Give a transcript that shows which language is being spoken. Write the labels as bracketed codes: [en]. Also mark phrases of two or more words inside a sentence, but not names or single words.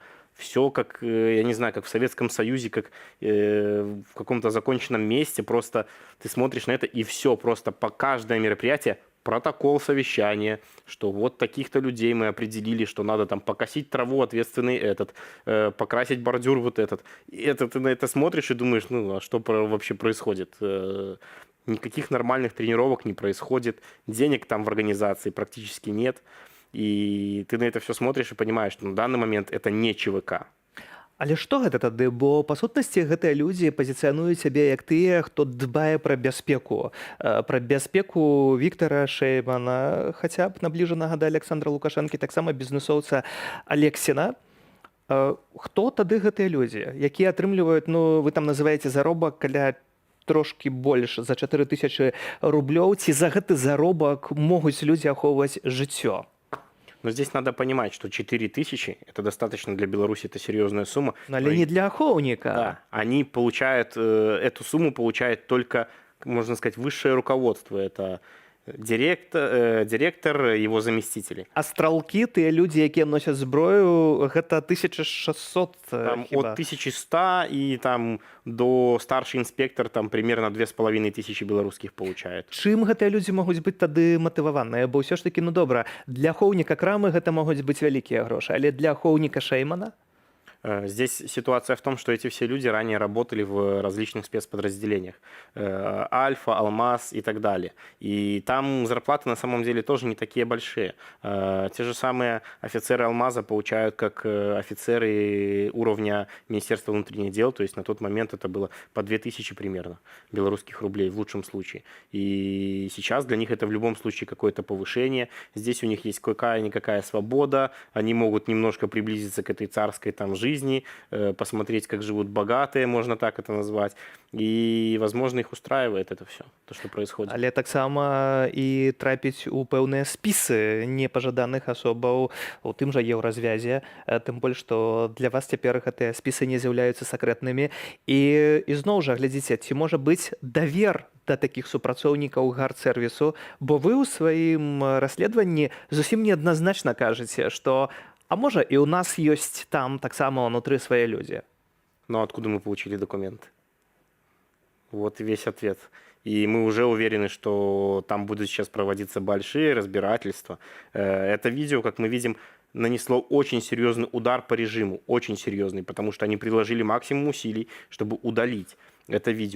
[ru] Все как, я не знаю, как в Советском Союзе, как в каком-то законченном месте, просто ты смотришь на это и все, просто по каждое мероприятие протокол совещания, что вот таких-то людей мы определили, что надо там покосить траву, ответственный этот, покрасить бордюр вот этот. И это ты на это смотришь и думаешь, ну а что вообще происходит? Никаких нормальных тренировок не происходит, денег там в организации практически нет. И ты на это все смотришь и понимаешь, что на данный момент это не ЧВК. [be] Але што гэта тады? Бо, па сутнасці, гэтыя людзі пазіцыянуюць сябе як тыя, хто дбае пра бяспеку. Пра бяспеку Віктара Шэймана, хаця б набліжанага да Александра Лукашэнкі, таксама бізнесоўца Алексіна. Хто тады гэтыя людзі, якія атрымліваюць, ну, вы там называеце заробак каля трошкі больш за 4000 рублёў, ці за гэты заробак могуць людзі ахоўваць жыццё? [ru] Но здесь надо понимать, что 4000 – это достаточно для Беларуси, это серьезная сумма. Но не для охотника. Да, они получают, эту сумму получает только, можно сказать, высшее руководство. Это директор, его заместители. [be] Астралкі, тыя людзі, якія носяць зброю, гэта 1600 Там хіба? [ru] от 1100 и там до старший инспектор там примерно 2500 белорусских получает. [be] Чым гэтыя людзі могуць быць тады матываваныя? Бо ўсё ж такі, ну добра, для ахоўніка крамы гэта могуць быць вялікія грошы, але для ахоўніка Шэймана? [ru] Здесь ситуация в том, что эти все люди ранее работали в различных спецподразделениях. Альфа, Алмаз и так далее. И там зарплаты на самом деле тоже не такие большие. Те же самые офицеры Алмаза получают как офицеры уровня Министерства внутренних дел, то есть на тот момент это было по 2000 примерно белорусских рублей в лучшем случае. И сейчас для них это в любом случае какое-то повышение. Здесь у них есть какая-никакая свобода, они могут немножко приблизиться к этой царской там жизни, посмотреть, как живут богатые, можно так это назвать. И, возможно, их устраивает это все, то, что происходит. [be] Але таксама і трапіць у пэўныя спісы непажаданых асобаў у тым жа еўразвязе, тым больш, што для вас цяпер гэтыя спісы не з'яўляюцца сакрэтнымі. І зноў жа, глядзіце, ці можа быць давер да такіх супрацоўнікаў гардсервісу, бо вы ў сваім расследаванні зусім неадназначна кажаце, што а можа і ў нас ёсць там таксама ўнутры свае людзі. [ru] Но откуда мы получили документы? Вот и весь ответ. И мы уже уверены, что там будут сейчас проводиться большие разбирательства. Это видео, как мы видим, нанесло очень серьезный удар по режиму, очень серьезный, потому что они приложили максимум усилий, чтобы удалить это видео.